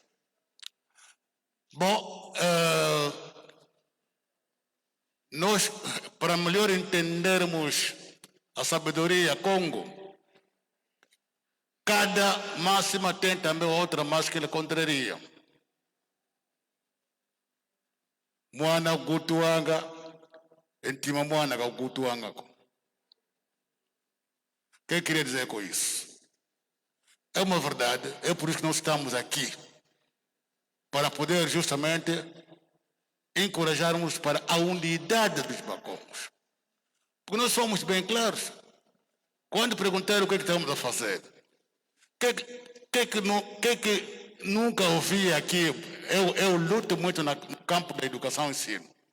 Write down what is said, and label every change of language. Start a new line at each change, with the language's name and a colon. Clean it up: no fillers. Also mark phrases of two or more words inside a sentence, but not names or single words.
Portuguese: Bom, nós, para melhor entendermos a sabedoria Congo, cada máxima tem também outra máxima que ele contraria.
Kongo: Mwana gutuanga, entima mwana gutuanga.
Portuguese: O que eu queria dizer com isso? É uma verdade, é por isso que nós estamos aqui, para poder justamente encorajarmos para a unidade dos Bakongos. Porque nós somos bem claros. Quando perguntaram o que estamos a fazer, que nunca ouvi aqui, eu luto muito no campo da educação e ensino.